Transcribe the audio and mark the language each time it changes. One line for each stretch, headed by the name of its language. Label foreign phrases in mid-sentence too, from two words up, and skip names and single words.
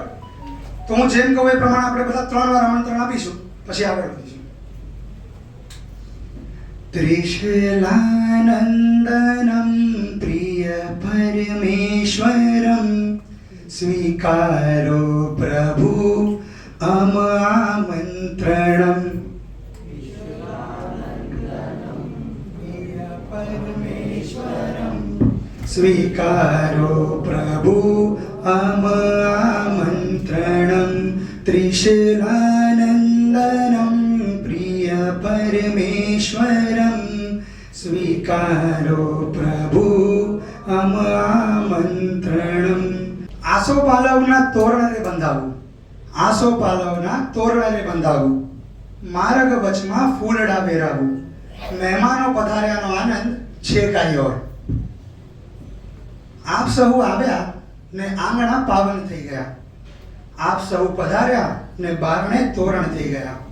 Gujarati: તો હું જેમ કહું એ પ્રમાણે આપણે બધા 3 વાર આમંત્રણ આપીશું, પછી આગળ વધીશું.
Sanskrit: त्रिशूलानंदनम् प्रिय परमेश्वरम् स्वीकारो प्रभु अम आमंत्रणम्. स्वीकारो प्रभु अम आमंत्रणं. त्रिशूलानंदनं प्रिय परमेश्वरं स्वीकारो प्रभु अम आमंत्रणं.
Gujarati: આસોપાલવના તોરણે બંધાવું, આસોપાલવના તોરણે બંધાવું, માર્ગ વચમાં ફૂલડા વેરાવું, મહેમાનો પધાર્યાનો આનંદ છે કાંઈ ઓર. આપ સહુ આવ્યા ને આંગણા પાવન થઈ ગયા, આપ સહુ પધાર્યા ને બારણે તોરણ થઈ ગયા.